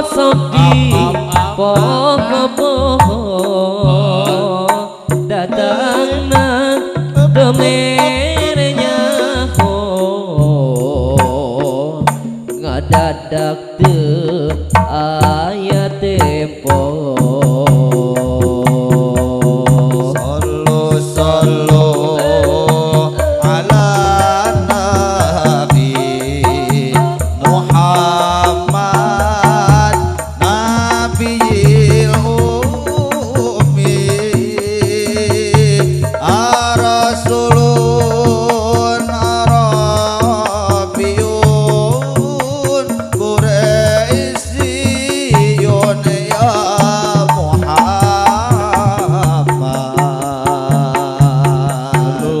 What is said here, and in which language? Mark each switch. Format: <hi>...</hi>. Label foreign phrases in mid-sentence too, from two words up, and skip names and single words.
<su>di poho-poho datang na demernya ho ngadadak teu aya tempo</su> <ar>صلوا على نبي محمد النبي الأمي الرسول عربي قرشي يا محمد</ar>